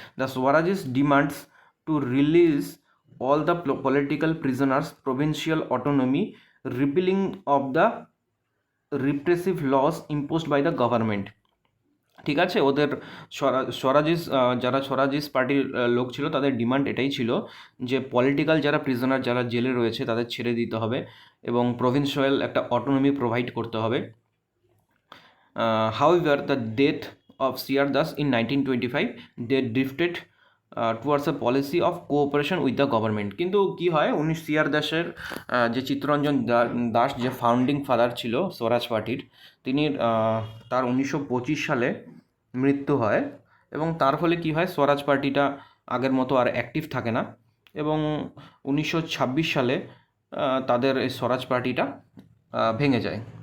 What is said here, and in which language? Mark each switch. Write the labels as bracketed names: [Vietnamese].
[English] The স্বরাজেস demands to release all the political prisoners, provincial autonomy, repealing of the repressive laws imposed by the government. [Bangla] ঠিক আছে, ওদের স্বরাজিস যারা স্বরাজিস পার্টির লোক ছিল তাদের ডিমান্ড এটাই ছিল যে পলিটিক্যাল যারা প্রিজনার যারা জেলে রয়েছে তাদের ছেড়ে দিতে হবে এবং প্রভিন্সিয়াল একটা অটোনমি প্রোভাইড করতে হবে। [English] However, the death of C.R. Das in 1925, they drifted towards a policy of cooperation with the government. [Bangla] কিন্তু কি হয়, C.R. দাসের যে চিত্তরঞ্জন দাস যে ফাউন্ডিং ফাদার ছিল স্বরাজ পার্টির, তিনি তার 1925 সালে মৃত্যু হয় এবং তার ফলে কি হয়, স্বরাজ পার্টিটা আগের মতো আর অ্যাক্টিভ থাকে না এবং 1926 সালে তাদের এই স্বরাজ পার্টিটা ভেঙে যায়।